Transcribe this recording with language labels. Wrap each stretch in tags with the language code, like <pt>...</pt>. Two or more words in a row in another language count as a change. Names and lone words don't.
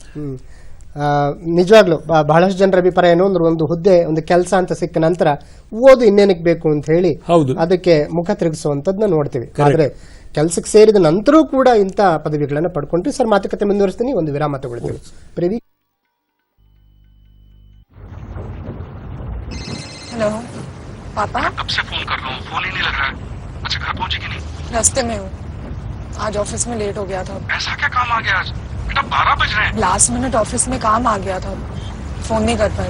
<kn>ನಿಜವಾಗ್ಲು ಬಹಳಷ್ಟು ಜನರ ಅಭಿಪ್ರಾಯ ಏನು ಅಂದ್ರೆ, ಒಂದು ಹುದ್ದೆ, ಒಂದು ಕೆಲಸ ಅಂತ ಸಿಕ್ಕ ನಂತರ ಓದು ಇನ್ನೇನಕ್ಕೆ ಬೇಕು ಅಂತ ಹೇಳಿ ಅದಕ್ಕೆ ಮುಖ ತಿರುಗಿಸುವಂತದ್ನ ನೋಡ್ತೀವಿ. ಆದ್ರೆ ಕೆಲಸಕ್ಕೆ ಸೇರಿದ ನಂತರೂ ಕೂಡ ಇಂಥ ಪದವಿಗಳನ್ನ ಪಡ್ಕೊಂಡ್ರಿ. ಸರ್, ಮಾತುಕತೆ ಮುಂದುವರಿಸ್ತೀನಿ, ಒಂದು ವಿರಾಮ ತಗೊಳ್ತೀವಿ. ಪ್ರೇವಿ,</kn> <hi>हेलो पापा, कब से फोन कर रहा हूँ, फोन ही नहीं लग रहा है। अच्छा, घर पहुंची कि नहीं? रास्ते में हूँ, आज ऑफिस में लेट हो गया था। ऐसा क्या काम आ गया आज? बेटा 12 बज रहे हैं।</hi> <en>last minute</en> <hi>ऑफिस में काम आ गया था, फोन नहीं कर पाई।</hi>